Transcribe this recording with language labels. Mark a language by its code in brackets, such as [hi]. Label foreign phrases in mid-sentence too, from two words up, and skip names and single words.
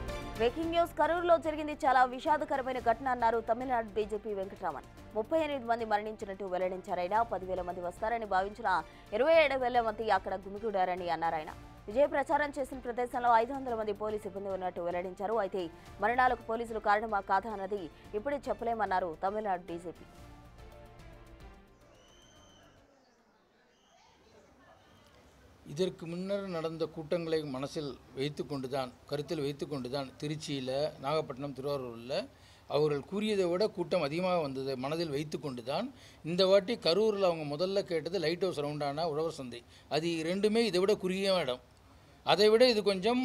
[en] breaking news [te] కరూరులో జరిగింది చాలా విషాదకరమైన ఘటన అన్నారు తమిళనాడు డీజీపీ వెంకటరామన్ 38 మంది మరణించినట్టు వెల్లడించారాయన 10,000 మంది వస్తారని భావించిన 27,000 మంది అక్కడ గుమిగూడారని అన్నారాయన విజయ ప్రచారం చేసిన ప్రదేశంలో 500 మంది పోలీసు సిబ్బంది ఉన్నట్టు వెల్లడించారు అయితే మరణాలకు పోలీసులు కారణమా కాదా అన్నది ఇప్పుడే చెప్పలేమన్నారు తమిళనాడు డీజీపీ [ta] இதற்கு முன்னர் நடந்த கூட்டங்களை மனசில் வைத்துக்கொண்டுதான் கருத்தில் வைத்துக்கொண்டுதான் திருச்சியில் நாகப்பட்டினம் திருவாரூரில் அவர்கள் கூறியதை விட கூட்டம் அதிகமாக வந்ததை மனதில் வைத்துக்கொண்டுதான் இந்த வாட்டி கரூரில் அவங்க முதல்ல கேட்டது லைட் ஹவுஸ் ரவுண்டான உழவர் சந்தை அது ரெண்டுமே இதை விட குறுகிய இடம் அதை விட இது கொஞ்சம்